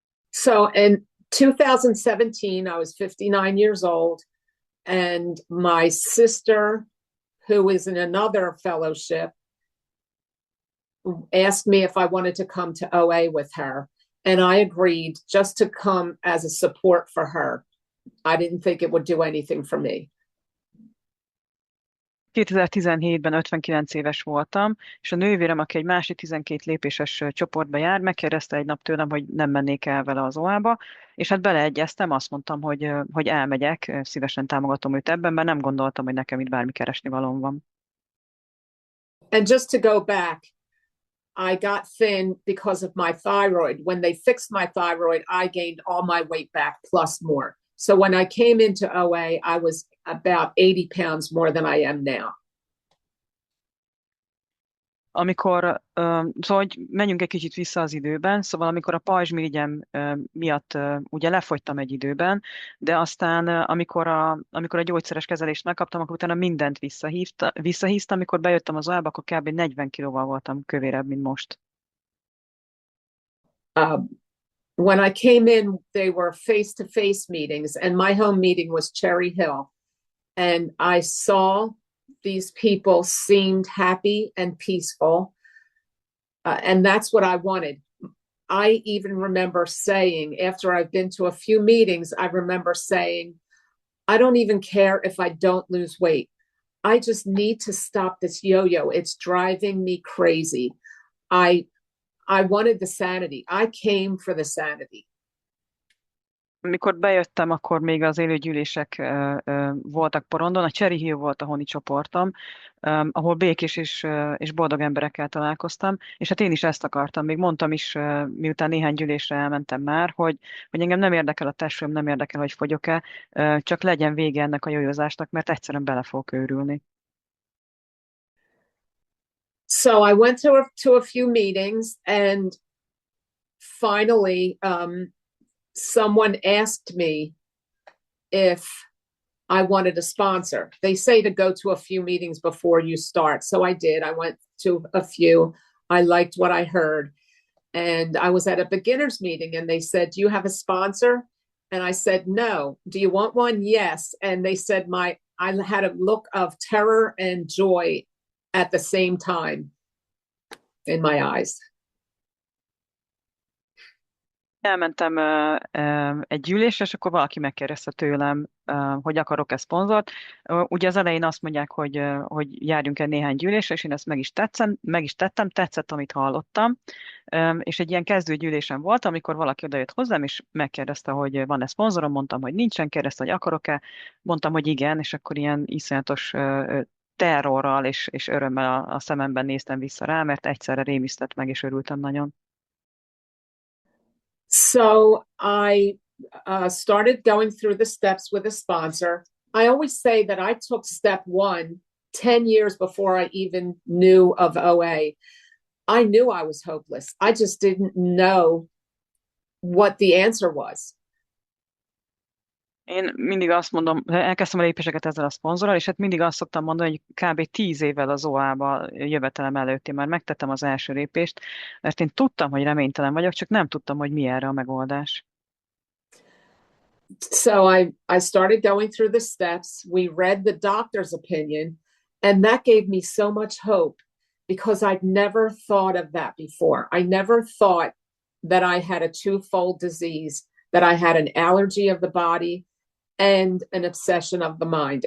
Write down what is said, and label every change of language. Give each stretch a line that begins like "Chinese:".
English: So in 2017, I was 59 years old, and my sister, who is in another fellowship, asked me if I wanted to come to OA with her. And I agreed just to come as a support for her. I didn't think it would do anything for me.
Hungarian: 2017-ben 59 éves voltam, és a nővérem, aki egy másik 12 lépéses csoportba jár, megkérdezte egy nap tőlem, hogy nem mennék el vele az OA-ba, és hát beleegyeztem, azt mondtam, hogy elmegyek, szívesen támogatom őt ebben, mert nem gondoltam, hogy nekem itt bármi keresni valóm van.
English: And just to go back, I got thin because of my thyroid. When they fixed my thyroid, I gained all my weight back plus more. So when I came into OA, I was about 80 pounds more than I am now.
Hungarian: Amikor, szóval, hogy menjünk egy kicsit vissza az időben, szóval amikor a pajzsmirigyem miatt ugye lefogytam egy időben, de aztán amikor a gyógyszeres kezelést megkaptam, akkor utána mindent visszahíztam, amikor bejöttem az OA-ba, akkor kb. 40 kilóval voltam kövérebb, mint most.
English: When I came in, they were face-to-face meetings, and my home meeting was Cherry Hill. And I saw these people seemed happy and peaceful. And that's what I wanted. I even remember saying, after I've been to a few meetings, I remember saying, I don't even care if I don't lose weight. I just need to stop this yo-yo. It's driving me crazy. I wanted the sanity. I came for the sanity.
Hungarian: Amikor bejöttem, akkor még az élő gyűlések voltak porondon. A Cherry Hill volt a honi csoportom, ahol békés és boldog emberekkel találkoztam, és hát én is ezt akartam. Még mondtam is, miután néhány gyűlésre elmentem már, hogy engem nem érdekel a testsúlyom, nem érdekel, hogy fogyok-e, csak legyen vége ennek a jójózásnak, mert egyszerűen bele fogok őrülni.
English: So I went to a few meetings, and finally, someone asked me if I wanted a sponsor. They say to go to a few meetings before you start. So I did. I went to a few. I liked what I heard. And I was at a beginner's meeting, and they said, "Do you have a sponsor?" And I said, "No." "Do you want one?" "Yes." And they said, I had a look of terror and joy at the same time in my eyes.
Hungarian: Elmentem egy gyűlésre, és akkor valaki megkérdezte tőlem, hogy akarok-e szponzort. Ugye az elején azt mondják, hogy járjunk el néhány gyűlésre, és én ezt meg is tettem, tetszett, amit hallottam. És egy ilyen kezdőgyűlésen volt, amikor valaki odajött hozzám, és megkérdezte, hogy van-e szponzorom, mondtam, hogy nincsen, kérdezte, hogy akarok-e, mondtam, hogy igen, és akkor ilyen iszonyatos terrorral és örömmel a szememben néztem vissza rá, mert egyszerre rémisztett meg, és örültem nagyon.
English: So I started going through the steps with a sponsor. I always say that I took step 1 10 years before I even knew of OA. I knew I was hopeless. I just didn't know what the answer was.
Hungarian: Én mindig azt mondom, elkezdtem a lépéseket ezzel a szponzorral, és hát mindig azt szoktam mondani, hogy kb. 10 évvel az OA-ba jövetelem előtt én már megtettem az első lépést, mert én tudtam, hogy reménytelen vagyok, csak nem tudtam, hogy mi erre a megoldás.
English: So I started going through the steps. We read the doctor's opinion, and that gave me so much hope because I'd never thought of that before. I never thought that I had a twofold disease, that I had an allergy of the body and an obsession of the mind.